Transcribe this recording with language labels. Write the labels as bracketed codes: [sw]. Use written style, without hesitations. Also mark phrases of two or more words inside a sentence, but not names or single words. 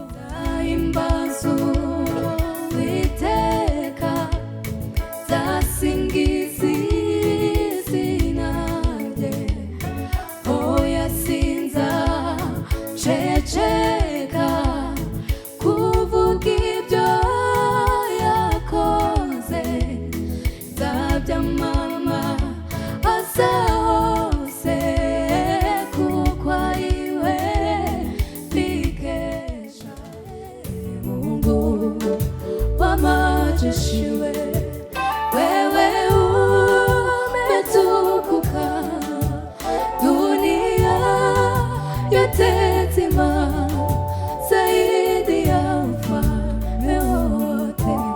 [rw] Zahimbaza Uwiteka, zasingiza izina rye, oya sinzaceceka kuvuga ibyo yakoze, nzabyamamaza hose kuko ari we mbikesha. [sw] Mungu wamajeshi we, wewe umetukuka, dunia yote nzima zaidi ya ufalme wote.